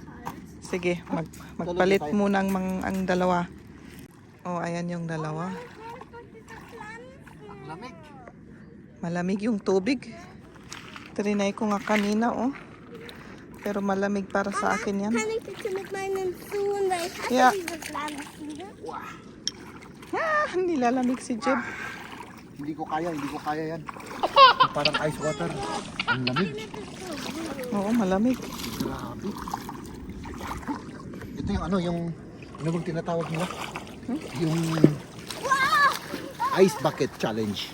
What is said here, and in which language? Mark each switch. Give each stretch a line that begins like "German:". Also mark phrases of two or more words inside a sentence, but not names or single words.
Filipino: Sige, magpalit muna ang dalawa. Ayan yung dalawa. Ang lamig. Malamig yung tubig. Trinay ko nga kanina, Pero malamig para sa akin yan.
German: Kann ich bitte mit meinen Schuhen, weil ich hasse Ja. diese Pflanzen.
Filipino: Nilalamig si Jeb. Hindi ko kaya yan. Parang
English: ice water.
Filipino: Ang lamig. Oo, malamig. Grabe. Ito yung ano bang tinatawag nila? Yung
English: ice bucket challenge.